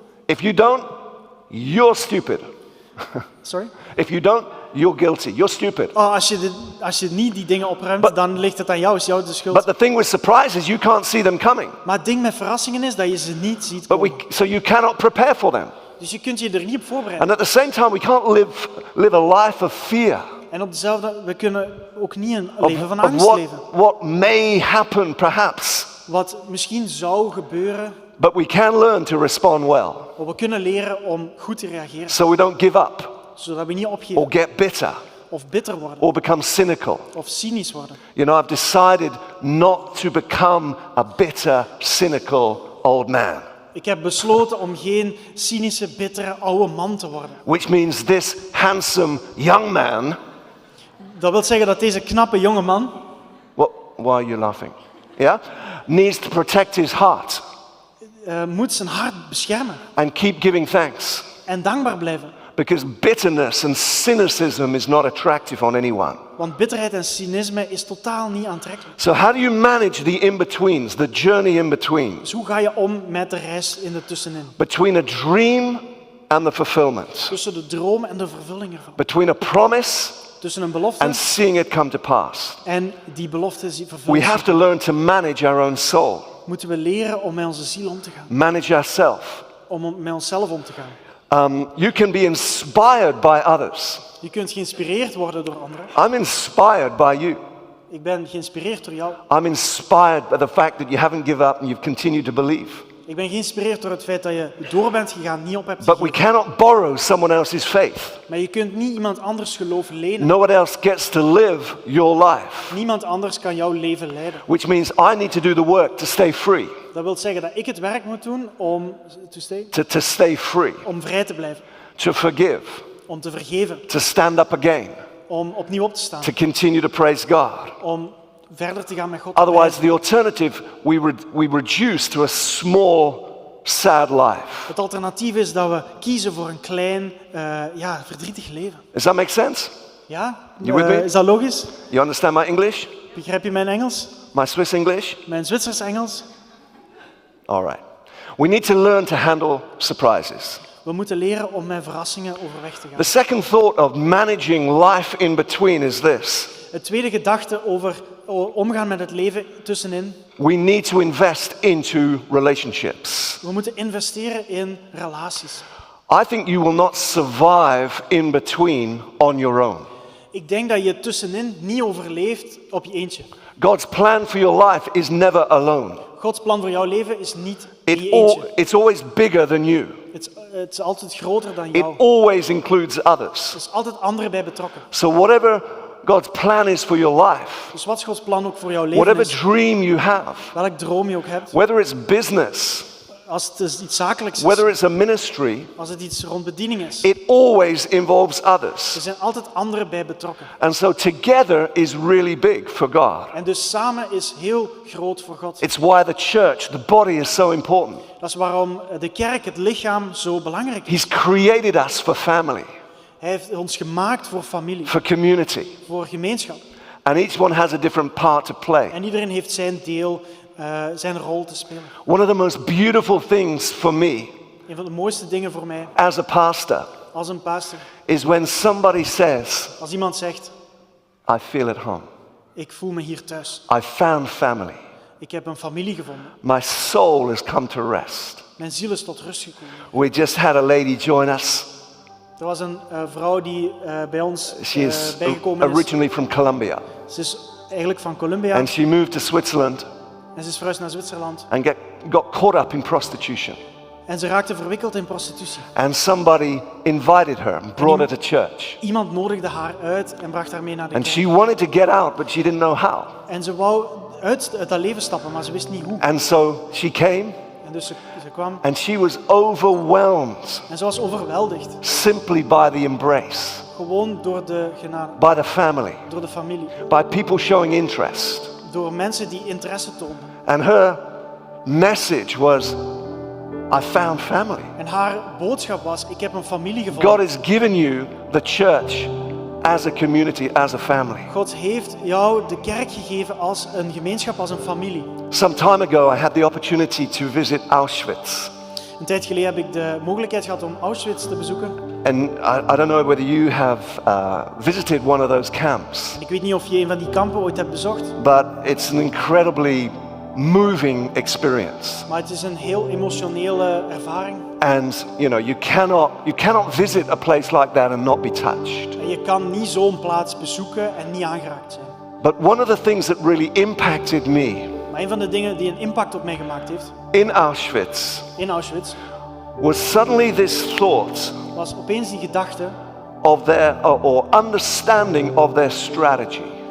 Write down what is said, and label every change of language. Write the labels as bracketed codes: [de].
[en] If you don't, you're stupid. Sorry? If you don't, you're guilty. You're stupid. [nl] Oh, als je niet die dingen opruimt, [en] But- [nl] dan ligt het aan jou, is jou de schuld. [en] But the thing with surprises, you can't see them coming. [nl] Maar het ding met verrassingen is dat je ze niet ziet [en] But [nl] komen. [en] so you cannot prepare for them. [nl] Dus je kunt je er niet op voorbereiden. [en] And at the same time, we can't live a life of fear. [nl] En op dezelfde, we kunnen ook niet een [en] Of, [nl] leven van [en] of [nl] angst leven. [en] what may happen, perhaps. [nl] Wat misschien zou gebeuren, [en] But we can learn to respond well, [nl] maar we kunnen leren om goed te reageren. [en] so we don't give up [nl] Zodat we niet [en] or [nl] opgeven [en] get bitter [nl] of bitter worden [en] or become cynical. [nl] of cynisch worden. [en] You know, I've decided not to become a bitter, cynical old man, [nl] Ik heb besloten om geen cynische, bittere oude man te worden. [en] which means this handsome young man. [nl] Dat wil zeggen dat deze knappe jonge man, [en] Why are you laughing? Yeah, needs to protect his heart [nl] moet zijn hart beschermen [en] and keep giving thanks, [nl] en dankbaar blijven. [en] because bitterness and cynicism is not attractive on anyone. [nl] Want bitterheid en cynisme is totaal niet aantrekkelijk. [en] So how do you manage the in-betweens, the journey in between, [nl] Dus hoe ga je om met de reis in de tussenin? [en] between a dream and the fulfillment, [nl] Tussen de droom en de vervulling ervan. [en] between a promise [nl] Tussen een belofte [en] and seeing it come to pass? [nl] en die belofte [en] We [nl] vervullen. [en] have to learn to manage our own soul, [nl] Moeten we leren om met onze ziel om te gaan. [en] manage ourselves. [nl] Om met onszelf om te gaan. [en] You can be inspired by others. [nl] Je kunt geïnspireerd worden door anderen. [en] I'm inspired by you. [nl] Ik ben geïnspireerd door jou. [en] I'm inspired by the fact that you haven't given up and you've continued to believe. [nl] Ik ben geïnspireerd door het feit dat je door bent gegaan, niet op hebt [en] But we [nl] gegeven. [en] cannot borrow someone else's faith. [nl] Maar je kunt niet iemand anders geloof lenen. [en] No one else gets to live your life, [nl] Niemand anders kan jouw leven leiden. [en] which means I need to do the work to stay free, [nl] Dat wil zeggen dat ik het werk moet doen om [en] to stay free, [nl] om vrij te blijven. [en] to forgive, [nl] Om te vergeven. [en] to stand up again, [nl] Om opnieuw op te staan. [en] to continue to praise God. [nl] Om verder te gaan met God. [en] Otherwise, the alternative, we reduce to a small, sad life. [nl] Het alternatief is dat we kiezen voor een klein, verdrietig leven. [en] Does that make sense? [nl] Ja? [en] You with me? [nl] Is dat logisch? [en] You understand my English? [nl] Begrijp je mijn Engels? [en] My Swiss English? [nl] Mijn Zwitsers Engels? [en] All right. We need to learn to handle surprises. [nl] We moeten leren om met verrassingen overweg te gaan. [en] The second thought of managing life in between is this. [nl] Het tweede gedachte over omgaan met het leven tussenin. [en] We need to invest into relationships. [nl] We moeten investeren in relaties. [en] I think you will not survive in between on your own. [nl] Ik denk dat je tussenin niet overleeft op je eentje. [en] God's plan for your life is never alone. [nl] Gods plan voor jouw leven is niet in je eentje. [en] It's always bigger than you. [nl] Het is altijd groter dan [en] It [nl] jou. [en] always includes others. [nl] Er is altijd anderen bij betrokken. [en] So whatever God's plan is for your life, [nl] Dus wat is Gods plan ook voor jouw leven [en] whatever [nl] is, [en] dream you have, [nl] welk droom je ook hebt, [en] whether it's business, [nl] als het is iets zakelijks [en] whether [nl] is, [en] it's a ministry, [nl] als het iets rond bediening is, [en] it always involves [nl] er [en] others. [nl] zijn altijd anderen bij betrokken. [en] And so together is really big for God. [nl] En dus samen is heel groot voor God. [en] It's why the church, the body, is so important. [nl] Dat is waarom de kerk, het lichaam, zo belangrijk is. [en] He's created us for family, [nl] Hij heeft ons gemaakt voor familie, [en] for community. [nl] voor gemeenschap. [en] And each one has a different part to play. [nl] En iedereen heeft zijn deel, zijn rol te spelen. [en] One of the most beautiful things for me [nl] Een van de mooiste dingen voor mij [en] as a pastor [nl] als een pastor, [en] is when somebody says, [nl] als iemand zegt, [en] I feel at home. [nl] ik voel me hier thuis. [en] I found family. [nl] Ik heb een familie gevonden. [en] My soul has come to rest. [nl] Mijn ziel is tot rust gekomen. [en] We just had a lady join us. [nl] Er was een vrouw die bij ons [en] She is [nl] bijgekomen is. [en] originally from Colombia. [nl] Ze is eigenlijk van Colombia [en] And she moved to Switzerland [nl] en ze is verhuisd naar Zwitserland. [en] and got caught up in prostitution. [nl] En ze raakte verwikkeld in prostitutie. [en] And somebody invited her and brought her to church. [nl] Iemand nodigde haar uit en bracht haar mee naar de [en] And [nl] kerk. [en] she wanted to get out, but she didn't know how. [nl] En ze wou uit dat leven stappen, maar ze wist niet hoe. [en] And so she came [nl] En dus ze kwam [en] and she was overwhelmed [nl] en ze was overweldigd. [en] simply by the embrace, [nl] Gewoon door de genade, [en] by the family, [nl] door de familie. [en] by people showing interest. [nl] Door mensen die interesse toonden. [en] And her message was, I found family. [nl] En haar boodschap was, ik heb een familie gevonden. [en] God has given you the church as a community, as a family. [nl] God heeft jou de kerk gegeven als een gemeenschap, als een familie. [en] Some time ago, I had the opportunity to visit Auschwitz. [nl] Een tijd geleden heb ik de mogelijkheid gehad om Auschwitz te bezoeken. [en] And I don't know whether you have visited one of those camps, [nl] Ik weet niet of je een van die kampen ooit hebt bezocht, [en] but it's an incredibly moving experience. [nl] maar het is een heel emotionele ervaring. [en] And you cannot visit a place like that and not be touched. [nl] En je kan niet zo'n plaats bezoeken en niet aangeraakt zijn. [en] But one of the things that really impacted me [nl] Maar een van de dingen die een impact op mij gemaakt heeft [en] in Auschwitz [nl] in Auschwitz [en] was suddenly this thought [nl] was opeens die gedachte [en] of their or understanding of their strategy.